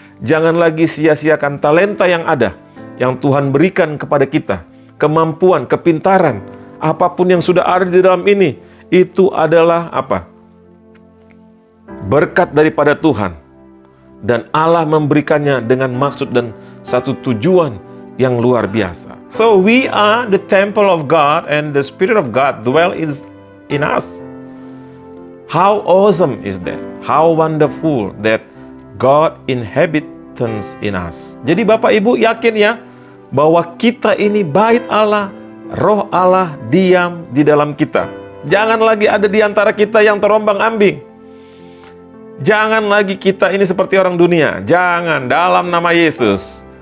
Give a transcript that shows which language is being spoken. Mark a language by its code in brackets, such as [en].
[id] Jangan lagi sia-siakan talenta yang ada, yang Tuhan berikan kepada kita. Kemampuan, kepintaran, apapun yang sudah ada di dalam ini, itu adalah apa? Berkat daripada Tuhan. Dan Allah memberikannya dengan maksud dan satu tujuan yang luar biasa. [en] So we are the temple of God and the Spirit of God dwell in us. How awesome is that? How wonderful that God inhabits in us. [id] Jadi Bapak Ibu yakin ya bahwa kita ini bait Allah, Roh Allah diam di dalam kita. Jangan lagi ada di antara kita yang terombang-ambing. Jangan lagi kita ini seperti orang dunia. Jangan, dalam nama Yesus.